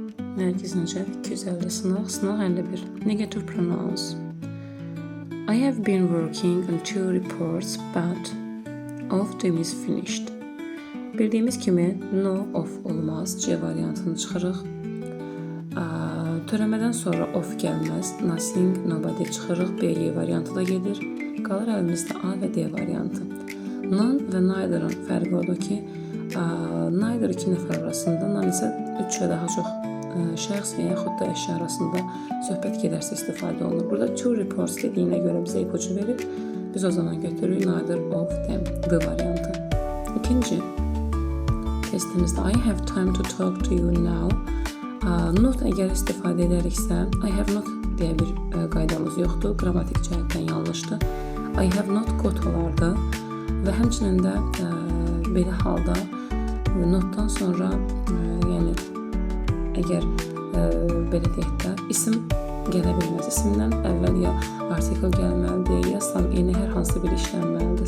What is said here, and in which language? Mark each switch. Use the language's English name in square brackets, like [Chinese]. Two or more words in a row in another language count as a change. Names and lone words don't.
[Azerbaijani] Nərgiz Nəcəf 250 sınaq, sınaq 51. [English] Negative pronouns. I have been working on 2 reports, but of them is finished. [Azerbaijani] Bildiyimiz kimi [English] no of [Azerbaijani] olmaz, C variantını çıxırıq. Törəmədən sonra of gəlməz, [English] nothing, nobody [Azerbaijani] çıxırıq, B, Y variantı da gedir. Qalır əlimizdə A və D variantı. None və neither'ın fərqi odur ki, neither 2 nəfər arasında, none isə 3 və daha çox şəxs və yaxud da əşya arasında söhbət gedərsə istifadə olunur. Burada 2 reports dediyinə görə bizə ipucu verir. Biz o zaman götürürük [English] neither of them, [Azerbaijani] B variantı. İkinci testimizdə [English] I have time to talk to you now. [Azerbaijani] Not əgər istifadə edəriksə, [English] I have not [Azerbaijani] deyə bir qaydamız yoxdur. Qrammatik cəhətdən yanlışdır. [English] I have not got [Azerbaijani] olardı və həmçinin də belə halda notdan sonra yəni əgər belə deyək də isim gələ bilməz. İsimdən əvvəl ya artikel gəlməlidir, ya [English] sam eni [Azerbaijani] hər hansı bir işlənməlidir.